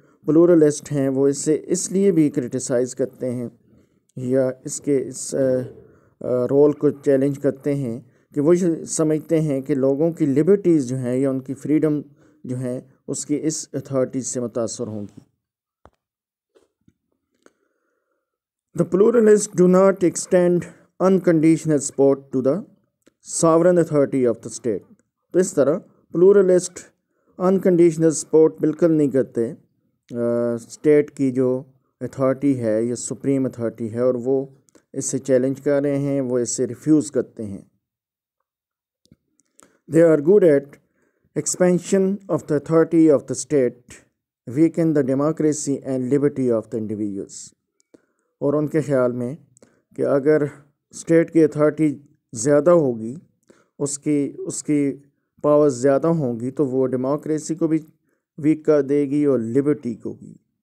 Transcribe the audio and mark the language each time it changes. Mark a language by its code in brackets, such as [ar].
[ur] پلورلسٹ ہیں وہ اسے اس لیے بھی کرٹیسائز کرتے ہیں یا اس رول کو چیلنج کرتے ہیں کہ وہ سمجھتے ہیں کہ لوگوں کی لبرٹیز جو ہیں یا ان کی فریڈم جو ہیں اس کی اس اتھارٹی سے متاثر ہوں گی. [en] The pluralists do not extend unconditional support to the sovereign authority of the state. [ur] تو اس طرح پلورلسٹ انکنڈیشنل سپورٹ بالکل نہیں کرتے اسٹیٹ کی جو اتھارٹی ہے یا سپریم اتھارٹی ہے، اور وہ اس سے چیلنج کر رہے ہیں، وہ اس سے ریفیوز کرتے ہیں. [en] They are good at expansion of the authority of the state, weaken the democracy and liberty of the individuals. [ur] اور ان کے خیال میں کہ اگر اسٹیٹ کی اتھارٹی زیادہ ہوگی، اس کی پاورز زیادہ ہوں گی، تو وہ ڈیموکریسی کو بھی ویک کر دے گی اور لبرٹی کو بھی.